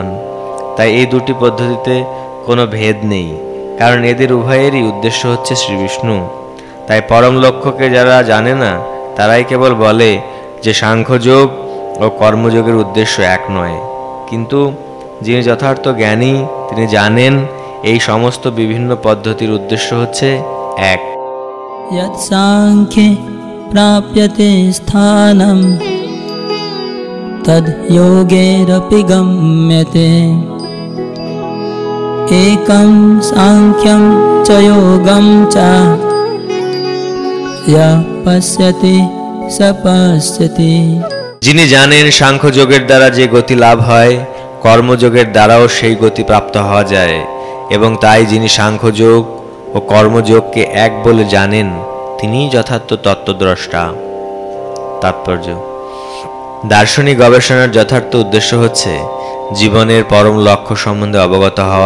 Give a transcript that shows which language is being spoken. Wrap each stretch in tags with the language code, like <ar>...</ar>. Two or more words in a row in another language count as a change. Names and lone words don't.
<bn>তাই এই দুটি পদ্ধতিতে কোনো ভেদ নেই, কারণ এদের উভয়েরই উদ্দেশ্য হচ্ছে শ্রীবিষ্ণু। তাই পরম লক্ষ্যকে যারা জানে না তারাই কেবল বলে যে সাংখ্যযোগ ও কর্মযোগের উদ্দেশ্য এক নয়, কিন্তু যিনি যথার্থ জ্ঞানী তিনি জানেন এই সমস্ত বিভিন্ন পদ্ধতির উদ্দেশ্য হচ্ছে এক।</bn> <sa>यत् सांख्ये प्राप्यते स्थानं तद् योगेरपि गम्यते एकं सांख्यं च योगं च यः पश्यति स पश्यति।</sa> <bn>যিনি জানেন সাংখ্যযোগের দ্বারা যে গতি লাভ হয় কর্মযোগের দ্বারাও সেই গতি প্রাপ্ত হওয়া যায়, এবং তাই যিনি সাংখ্যযোগ ও কর্মযোগকে এক বলে জানেন তিনিই যথার্থ তত্ত্বদ্রষ্টা। তাৎপর্য: দার্শনিক গবেষণার যথার্থ উদ্দেশ্য হচ্ছে জীবনের পরম লক্ষ্য সম্বন্ধে অবগত হওয়া।</bn>